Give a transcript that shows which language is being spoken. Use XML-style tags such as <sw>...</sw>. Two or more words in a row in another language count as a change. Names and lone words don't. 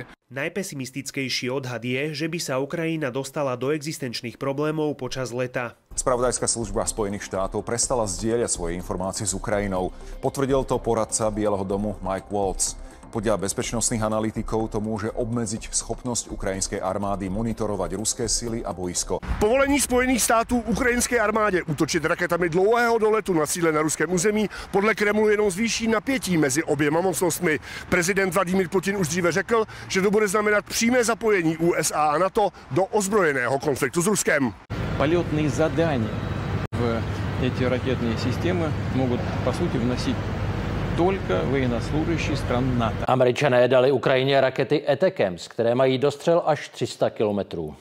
<sk>Najpesimistickejší odhad je, že by sa Ukrajina dostala do existenčných problémov počas leta. Spravodajská služba Spojených štátov prestala zdieľať svoje informácie s Ukrajinou. Potvrdil to poradca Bieleho domu Mike Waltz. Podľa bezpečnostných analytikov to môže obmedziť schopnosť ukrajinskej armády monitorovať ruské sily a boisko.</sk> <cs>Povolení Spojených států ukrajinské armádě útočit raketami dlouhého doletu na cíle na ruském území podle Kremlu jenom zvýší napětí mezi oběma mocnostmi. Prezident Vladimír Putin už dříve řekl, že to bude znamenat přímé zapojení USA a NATO do ozbrojeného konfliktu s Ruskem.</cs> <ru>Полетные задания в эти ракетные системы могут, по сути, вносить только военнослужащие стран НАТО.</ru> <cs>Američané dali Ukrajině rakety ATACMS, které mají dostřel až 300 kilometrů.</cs>